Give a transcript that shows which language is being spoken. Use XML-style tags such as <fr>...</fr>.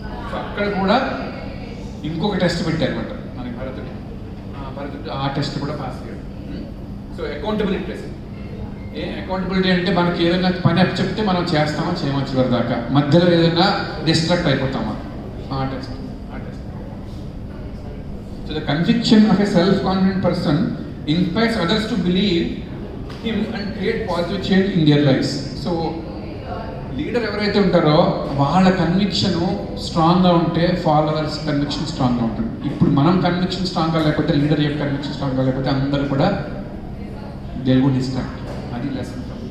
<te>So అక్కడ కూడా ఇంకొక టెస్ట్ పెట్టారు అనమాట మనకి భరతుడు ఆ టెస్ట్ కూడా పాస్ అయ్యాడు. So accountability test. అకౌంటబిలిటీ అంటే మనకి ఏదైనా పని చెప్తే మనం చేస్తామా చేయమా చివరి దాకా, మధ్యలో ఏదైనా distract అయిపోతామా, test.</te> <en>So the conviction of a self-confident person inspires others to believe him and create positive change in their lives.</en> <te>So leader ఎవరైతే ఉంటారో వాళ్ళ కన్విక్షన్ స్ట్రాంగ్గా ఉంటే ఫాలోవర్స్ కన్విక్షన్ స్ట్రాంగ్గా ఉంటుంది. ఇప్పుడు మనం కన్విక్షన్ స్ట్రాంగ్గా లేకపోతే, లీడర్ యొక్క కన్విక్షన్ స్ట్రాంగ్గా లేకపోతే అందరూ కూడా</te> <en>They would distract.</en> <te>అది లెసన్.</te>